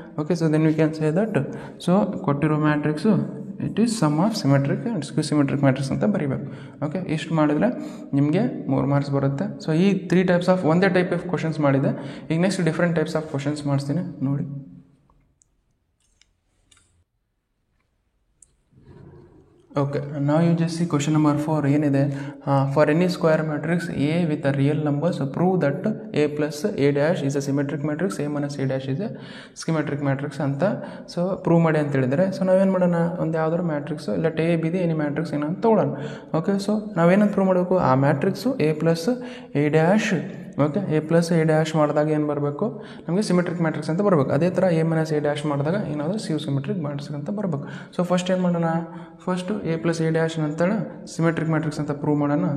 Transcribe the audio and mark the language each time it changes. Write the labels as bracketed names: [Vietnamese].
[English] okay, so then we can say that so [Kannada] ಕೊಟ್ಟಿರೋ matrix [English] it is sum of symmetric and skew symmetric matrix [Kannada] ಅಂತ ಬರೀಬೇಕು. Okay, ಇಷ್ಟು ಮಾಡಿದ್ರೆ ನಿಮಗೆ 3 ಮಾರ್ಕ್ಸ್ ಬರುತ್ತೆ. ಸೊ ಈ 3 ಟೈಪ್ಸ್ ಆಫ್ ಒಂದೇ ಟೈಪ್ ಆಫ್ ಕ್ವಶನ್ಸ್ ಮಾಡಿದೆ. ಈಗ next different types of questions ಮಾಡಿಸ್ತೀನಿ ನೋಡಿ. [English] Okay, now you just see question number 4 ಏನಿದೆ for any square matrix A with a real numbers prove that A plus A dash is a symmetric matrix, A minus A dash is a symmetric matrix [Kannada] ಅಂತ so prove ಮಾಡಿ ಅಂತ ಹೇಳಿದರೆ so ನಾವೇನು ಮಾಡೋಣ ಒಂದು ಯಾವ್ದಾದ್ರು matrix ಇಲ್ಲ A be the any matrix ಏನಂತ ತೊಗೊಳ್ಳೋಣ. ಓಕೆ, ಸೊ ನಾವೇನಂತ ಪ್ರೂವ್ ಮಾಡಬೇಕು ಆ matrix A plus A dash okay A plus A dash ಮಾಡಿದಾಗ ಏನು ಬರಬೇಕು ನಮಗೆ ಸಿಮೆಟ್ರಿಕ್ ಮ್ಯಾಟ್ರಿಕ್ಸ್ ಅಂತ ಬರಬೇಕು. ಅದೇ ಥರ ಎ ಮೈನಸ್ ಎ ಡ್ಯಾಶ್ ಮಾಡಿದಾಗ ಏನಾದರೂ ಸಿಮೆಟ್ರಿಕ್ ಮ್ಯಾಟ್ರಿಕ್ಸ್ ಅಂತ ಬರಬೇಕು. ಸೊ ಫಸ್ಟ್ ಏನು ಮಾಡೋಣ, first A plus A dash ಅಂತೇಳಿ ಸಿಮೆಟ್ರಿಕ್ ಮ್ಯಾಟ್ರಿಕ್ಸ್ ಅಂತ ಪ್ರೂವ್ ಮಾಡೋಣ.